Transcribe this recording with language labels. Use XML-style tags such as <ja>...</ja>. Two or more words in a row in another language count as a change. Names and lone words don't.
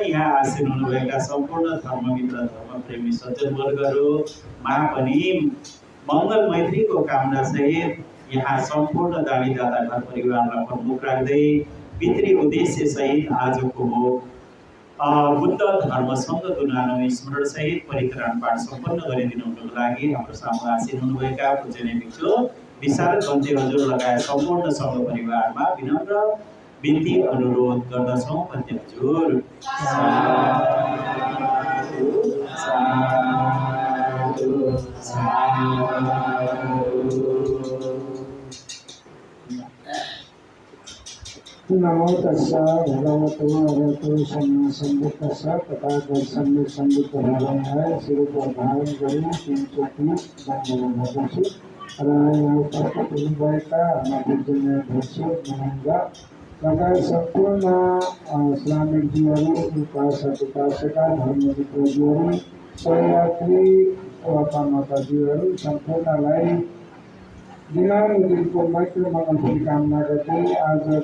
<ne>यहाँ आसीन हुनुभएका सम्पूर्ण धर्ममित्र धर्मप्रेमी सज्जनवर्गहरूमा पनि मङ्गल मैत्रीको कामना सहित यहाँ सम्पूर्ण दानीदाता घर परिवारलाई प्रमुख राख्दै पितृ उद्देश्य सहित आजको बुद्ध धर्म सङ्घ दुनानो स्मरण सहित परिक्रम पाठ सम्पन्न गरिदिनुको लागि हाम्रो सामु आसीन हुनुभएका पूजनीय भिक्षु विशारद भन्ते हजुर लगायत सम्पूर्ण सङ्घ परिवारमा विनम्र बिन्ती अनुरोध गर्दछौँ। भन्ते हजुर</ne> <pi>नमो तस्सा भगवतो अरहतो सम्मा सम्बुद्धस्सा तथागत</pi> <ne>सम्यक सम्बुद्ध भगवान् शिरको धारण गरी तीन चोटि दण्डवत गर्दछु र यहाँ उपस्थित हुनुभएका हाम्रा पूजनीय भिक्षु महङ्गा लगायत सम्पूर्ण श्रामिकजीहरू उपासक उपासिका धर्ममित्रजीहरू सहयात्री वा कर्मचारीहरू सम्पूर्णलाई दिनानुदिनको मैत्री मङ्गलको कामना गर्दै आज</ne>